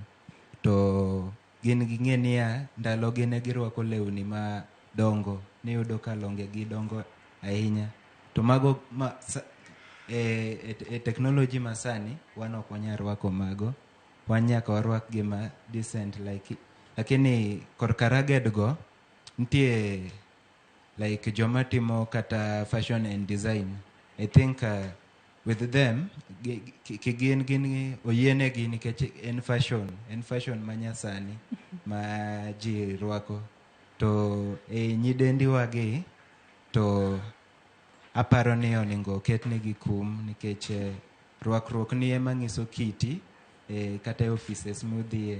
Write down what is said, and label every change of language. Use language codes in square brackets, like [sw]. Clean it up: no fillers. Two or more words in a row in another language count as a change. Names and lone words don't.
[luo] To gin ging'e niya, ndalo gi ne girwako lewni ma dongo. Niyudo ka longe gi dongo ahinya. To mago e technology masani, wan ok wanyal rwako mago. Wan nyaka warwak gima [en] decent like. [luo] Lakini korka ragged go, nitie like joma timo kata [en] fashion and design. I think with them, [luo] gin oyienegi nikech en fashion manyasani ma ji rwako. To nyidendi wagi to aparo ni onego ketnegi kum nikech rwakruok ni ema ng'iso kiti kata e offices modhie.